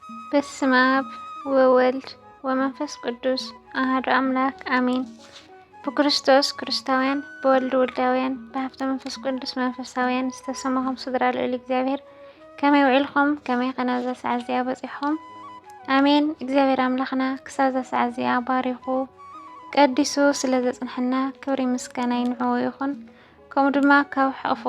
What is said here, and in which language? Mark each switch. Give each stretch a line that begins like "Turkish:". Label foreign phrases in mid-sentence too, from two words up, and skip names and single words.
Geez: በስመ አብ ወወልድ ወመንፈስ ቅዱስ አሐዱ አምላክ አሜን።
Tigrinya: በክርስቶስ ክርስታውያን በወልድ ወልዳውያን በሀብተ መንፈስ ቅዱስ መንፈሳውያን ዝተሰማኹም ስድራ ልዑል እግዚአብሔር ከመይ ውዒልኹም ከመይ ኸ ናብዛ ሰዓት እዚኣ በፂሕኹም አሜን። እግዚአብሔር አምላኽና ክሳብ ዛ ሰዓት እዚኣ ባሪኹ ቀዲሱ ስለ ዘፅንሐና ክብሪ ምስጋና ይንዕዎ ይኹን። ከምኡ ድማ ካብ ሕቑፍ